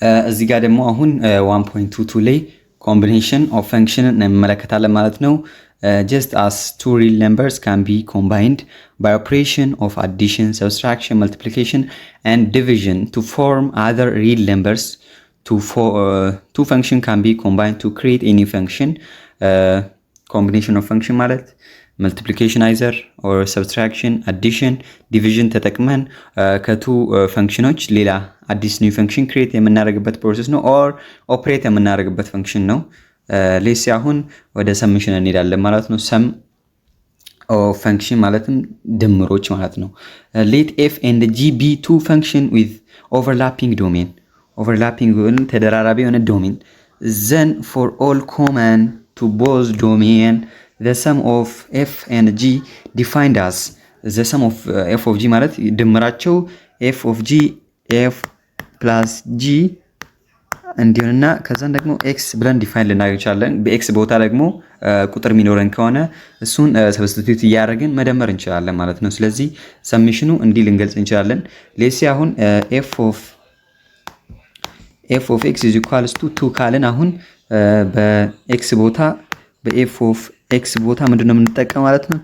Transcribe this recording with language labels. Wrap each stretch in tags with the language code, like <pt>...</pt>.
<am>እዚህ ጋር ደግሞ አሁን 1.22 ላይ</am> <en>combination of function</en> <am>እንመለከታለን ማለት ነው።</am> <en>just as two real numbers can be combined by operation of addition, subtraction, multiplication and division to form other real numbers, two function can be combined to create any function.</en> <am>Combination of function ማለት</am> <en>multiplication either or subtraction, addition, division</en> <am>ተጠቅመን ከቱ ፈንክሽኖች ሌላ አዲስ ኒው ፈንክሽን ክሬት የምናደርግበት ፕሮሰስ ነው or ኦፕሬት የምናደርግበት ፈንክሽን ነው። ሌስ አሁን ወደ ሰምሽን እንሄዳለን ማለት ነው። ሰም ኦፍ ፈንክሽን ማለትም ድምሮች ማለት ነው።</am> <en>let f and g be two function with overlapping domain</en> <am>ተደራራቢ የሆነ ዶሜን</am> <en>then for all common to both domain the sum of f and g defined as the sum of f of g</en> <am>ማለት ድምራቸው</am> <en>f of g f plus g</en> <am>እንዲሆንና ከዛን ደግሞ ኤክስ ብለን ዲፋይን ልናደርግ እንችላለን። በኤክስ ቦታ ደግሞ ቁጥር የሚኖረን ከሆነ እሱን ሰብስቲቱት እያደረግን መደመር እንችላለን ማለት ነው። ስለዚህ ሰሚሽኑ እንዲህ ልንገልጽ እንችላለን። ሌሲ አሁን ኤፍ ኦፍ ኤክስ ኢዝ ኢኳልስ ቱ 2 ካልን አሁን በኤክስ ቦታ በኤፍ ኦፍ ኤክስ ቦታ ምንድነው የምንጠቀም ማለት ነው?</am>